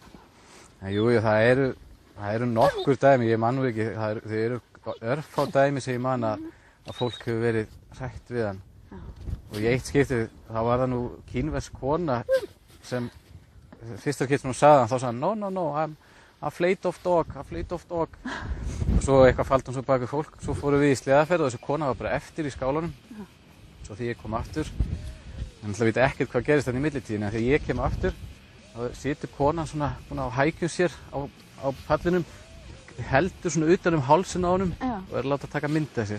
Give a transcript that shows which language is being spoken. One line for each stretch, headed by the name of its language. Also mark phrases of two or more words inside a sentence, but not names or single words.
Icelandic: En jú, það eru nokkur dæmi, ég man nú ekki, þau eru örfá dæmi sem ég man að fólk hefur verið hrætt við hann. Og í eitt skipti þá var það nú kínversk kona sem fyrsta skipti sem hún sagði hann, þá sagði hann
English: no, I'm afraid of dog.
Icelandic: Og svo eitthvað faldi hún svo bak við fólk, svo fórum við í sleðaferð og þessi kona var bara eftir í skálanum. Svo því ég kom aftur, en ég veit ekkert hvað gerist þarna í millitíðinni, en þegar ég kem aftur þá situr konan svona búin að hækja sér á pallinum, heldur svona utan hálsinn á honum og er að láta taka mynd af sér.